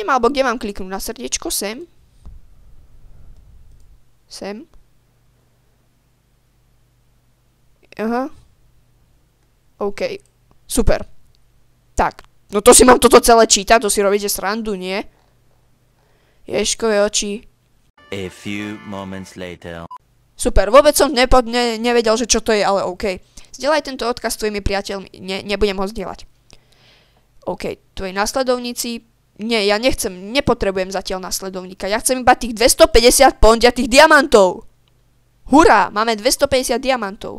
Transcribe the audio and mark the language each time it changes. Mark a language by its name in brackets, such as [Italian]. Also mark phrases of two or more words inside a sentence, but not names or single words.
[Slovak] Alebo kde mám kliknúť? Na srdiečko? Sem? Sem? Aha. OK. Super. Tak. No to si mám toto celé čítať? To si robíte srandu, nie? Ježkové oči. [English] A few moments later. [Slovak] Super, vôbec som nevedel, že čo to je, ale OK. Zdieľaj tento odkaz s tvojimi priateľmi. Nebudem ho zdieľať. OK, tvoji následovníci... Nie, ja nepotrebujem zatiaľ následovníka. Ja chcem iba tých 250 pondiatých diamantov. Hurá, máme 250 diamantov.